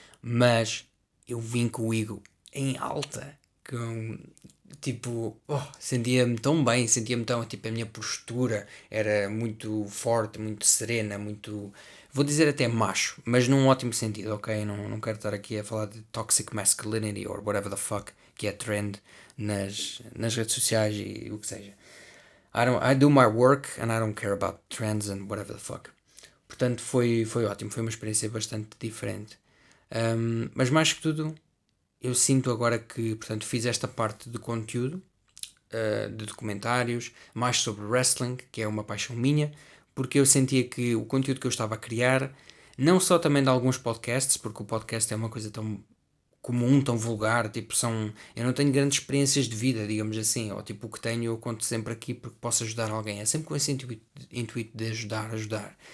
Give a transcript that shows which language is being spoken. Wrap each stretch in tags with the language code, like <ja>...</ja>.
<pt>Mas eu vim com o ego em alta, com tipo, sentia-me tão bem, sentia-me tão, tipo, a minha postura era muito forte, muito serena, muito, vou dizer até macho, mas num ótimo sentido, ok? Não quero estar aqui a falar de</pt> <en>toxic masculinity or whatever the fuck</en> <pt>que é trend nas redes sociais e o que seja.</pt> <en>I do my work and I don't care about trends and whatever the fuck.</en> <pt>Portanto, foi ótimo, foi uma experiência bastante diferente. Mas mais que tudo, eu sinto agora que, portanto, fiz esta parte de conteúdo, de documentários, mais sobre wrestling, que é uma paixão minha, porque eu sentia que o conteúdo que eu estava a criar, não só também de alguns podcasts, porque o podcast é uma coisa tão comum, tão vulgar, tipo, eu não tenho grandes experiências de vida, digamos assim, ou tipo, o que tenho eu conto sempre aqui porque posso ajudar alguém, é sempre com esse intuito de ajudar.</pt>